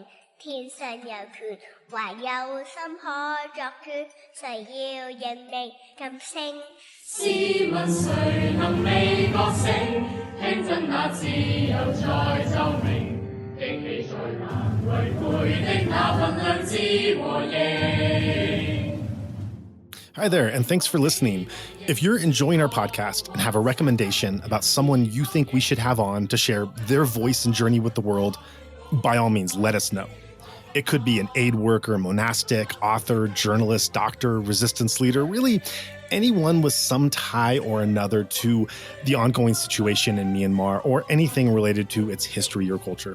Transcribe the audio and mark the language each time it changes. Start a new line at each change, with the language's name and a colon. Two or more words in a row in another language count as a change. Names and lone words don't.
Cantonese: 天上有權，還有心可作決，誰要認命噤聲？試問誰能未覺醒？聽真那自由在奏鳴，驚喜在難違背的那份良知和應。
English: Hi there, and thanks for listening. If you're enjoying our podcast and have a recommendation about someone you think we should have on to share their voice and journey with the world, by all means, let us know. It could be an aid worker, monastic, author, journalist, doctor, resistance leader, really anyone with some tie or another to the ongoing situation in Myanmar or anything related to its history or culture.